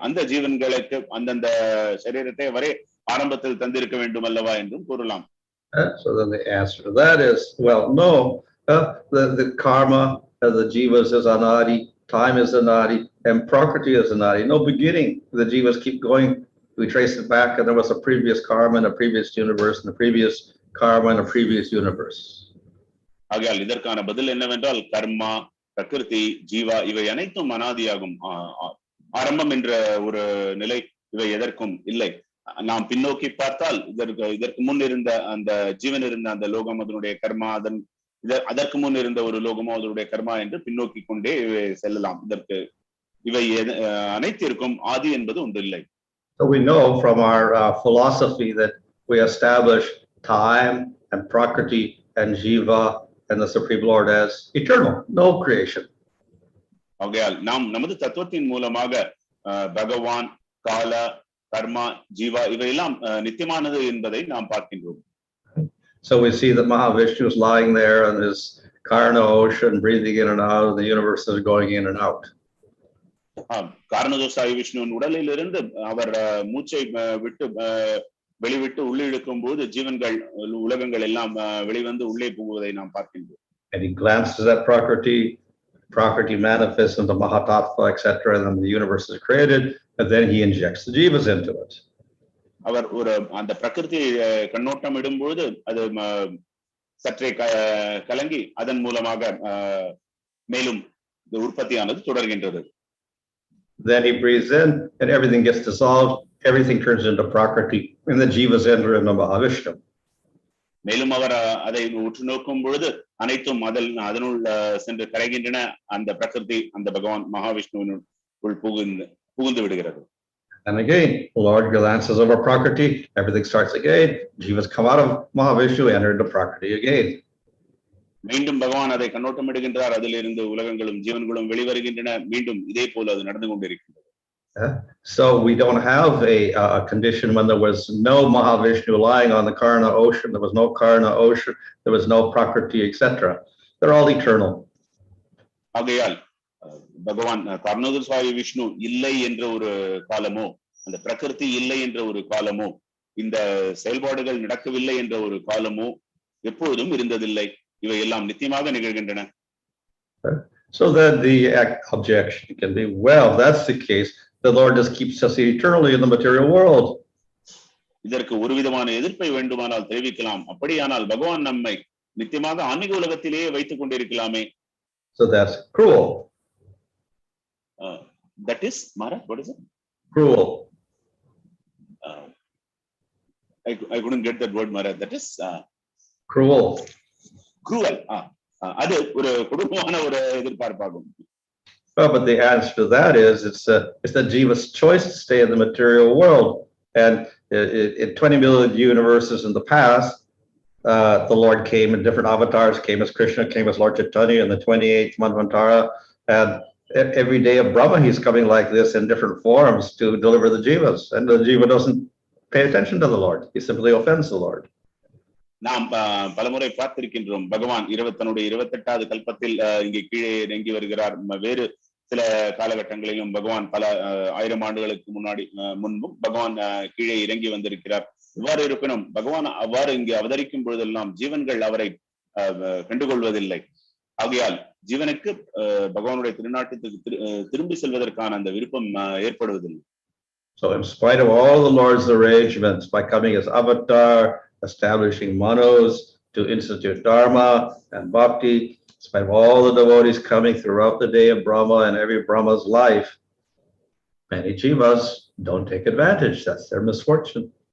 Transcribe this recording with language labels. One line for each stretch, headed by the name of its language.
Tamil: அந்த ஜீவன்களுக்கு அந்தந்த சரீரத்தை அவரே ஆரம்பத்தில் தந்திருக்க வேண்டும் அல்லவா என்றும் கூறலாம்.
English: So then the answer to that is, well, no, the karma of the jivas is anadi, time is anadi, and prakriti is anadi. No beginning. The jivas keep going. We trace it back, and there was a previous karma in a previous universe, and a previous karma in a previous universe.
Tamil: ஆகையால் இதற்கான பதில் என்னவென்றால் கர்மா, பிரகிருதி, ஜீவா இவை அனைத்தும் அனாதியாகும். ஆரம்பம் என்ற ஒரு நிலை இவை எதற்கும் இல்லை. நாம் பின்னோக்கி பார்த்தால் இதற்கு முன் இருந்த அந்த ஜீவன் இருந்த அந்த லோகம் அதனுடைய கர்மா, அதற்கு முன் இருந்த ஒரு லோகமோ அதனுடைய கர்மா என்று பின்னோக்கி கொண்டே செல்லலாம். இதற்கு இவை அனைத்திற்கும் ஆதி என்பது ஒன்று இல்லை.
English: So we know from our philosophy that we establish time and prakriti and jiva and the Supreme Lord as eternal, no creation.
Tamil: ஆகையால் நாம் நமது தத்துவத்தின் மூலமாக பகவான், கால, கர்மா, ஜீவா இவையெல்லாம் நித்தியமானது என்பதை நாம் பார்க்கின்றோம்.
English: So we see that Mahavishnu is lying there on his karna ocean, breathing in and out, and the universe is going in and out.
Tamil: காரணதோஷாய விஷ்ணுவின் உடலிலிருந்து அவர் மூச்சை விட்டு வெளிவிட்டு உள்ளே இழுக்கும் போது ஜீவன்கள் உலகங்கள் எல்லாம் வெளிவந்து உள்ளே போகுவதை நாம் பார்க்கின்றோம்.
English: And he glances at Prakriti manifests into Mahatattva, etc., and then the universe is created, and then he injects the jivas into it.
Tamil: அவர் ஒரு அந்த பிரகிருதி கண்ணோட்டம் இடும்போது அது சற்றே கலங்கி அதன் மூலமாக மேலும் உற்பத்தியானது தொடர்கின்றது.
English: Then he breathes in, and everything gets dissolved. Everything turns into Prakriti, and the jivas enter into Mahavishnu.
Tamil: மேலும் அவர் அதை உற்று நோக்கும் பொழுது அனைத்தும் அதனுள் சென்று கரைகின்றன. அந்த பிரகிருதி அந்த பகவான் மகாவிஷ்ணுவினுள் புகுந்து விடுகிறது.
English: And again, Lord glances over Prakriti, everything starts again. Jivas come out of Mahavishnu, enter into Prakriti again.
Tamil: மீண்டும் பகவான் அதை கண்ணோட்டம் இடுகின்றார். அதிலிருந்து உலகங்களும் ஜீவன்களும் வெளிவருகின்றன. மீண்டும் இதே போல அது நடந்து கொண்டிருக்கின்றது.
English: So we don't have a condition when there was no Mahavishnu lying on the Karna ocean. There was no Karna ocean. There was no Prakriti, etc. They're all eternal.
Tamil: ஆகையால் பகவான் காரணோதசாய விஷ்ணு இல்லை என்ற ஒரு காலமோ, அந்த பிரகிருதி இல்லை என்ற ஒரு காலமோ, இந்த செயல்பாடுகள் நடக்கவில்லை என்ற ஒரு காலமோ எப்பொழுதும் இருந்ததில்லை. இவை எல்லாம் நித்தியமாக நிகழ்கின்றன.
English: So then the objection can be, well, if that's the case, the Lord just keeps us eternally in the material world.
Tamil: இதற்கு ஒரு விதமான எதிர்ப்பை வேண்டுமானால் தெரிவிக்கலாம். அப்படியானால் பகவான் நம்மை நித்தியமாக ஆன்மீக உலகத்திலேயே வைத்துக் கொண்டிருக்கலாமே.
English: So that's cruel. That is, Maharaj, what is it? Cruel. I couldn't get that word, Maharaj. That is cruel. Cruel.
Tamil: அது ஒரு கொடூரமான ஒரு எதிர்பார்ப்பாகும்.
English: But the answer to that is it's the Jiva's choice to stay in the material world. And in 20 million universes in the past, the Lord came in different avatars, came as Krishna, came as Lord Chaitanya in the 28th Manvantara. And every day of Brahma, he's coming like this in different forms to deliver the Jivas. And the Jiva doesn't pay attention to the Lord. He simply offends the Lord.
Tamil: நாம் பலமுறை பார்த்திருக்கின்றோம். பகவான் தன்னுடைய 28வது கல்பத்தில் இங்கே கீழே இறங்கி வருகிறார். வேறு சில காலகட்டங்களிலும் பகவான் பல 1000 ஆண்டுகளுக்கு முன்பும் பகவான் கீழே இறங்கி வந்திருக்கிறார். இவ்வாறு இருப்பினும் பகவான் அவ்வாறு இங்கே அவதரிக்கும் பொழுதெல்லாம் ஜீவன்கள் அவரை கண்டுகொள்வதில்லை. ஆகையால் ஜீவனுக்கு பகவானுடைய திருநாட்டத்துக்கு திரும்பி செல்வதற்கான அந்த விருப்பம் ஏற்படுவதில்லை.
English: So in spite of all the Lord's arrangements, by coming as avatar, establishing manos to institute dharma and bhakti, in spite of all the devotees coming throughout the day of Brahma and every Brahma's life, many Jivas don't take advantage. That's their misfortune.